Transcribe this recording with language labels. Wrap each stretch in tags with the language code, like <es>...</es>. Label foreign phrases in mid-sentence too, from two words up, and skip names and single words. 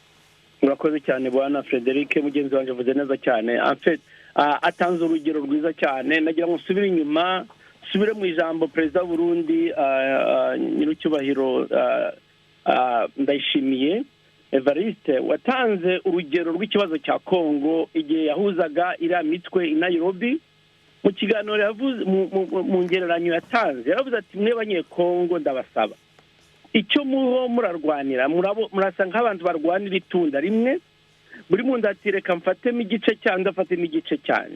<rw>Murakoze cyane bwana Frederic, mugenzi wanje avuze neza cyane. Atanze urugero rwiza cyane. Nagira ngo nsubire inyuma, subire mu ijambo Perezida Burundi Nyirucyubahiro Ndayishimiye Evariste watanze urugero rw'ikibazo cya Kongo igihe yahuzaga iriya mitwe i Nairobi. Mu kiganiro yavuze mu ngereranyo yatanze, yaravuze ati mwe banyekongo ndabasaba icyo murarwanira, murasa nk'abantu barwanira itunda rimwe, buri muntu ati reka mfatemo igice cyangwa afatemo igice cyane.</rw>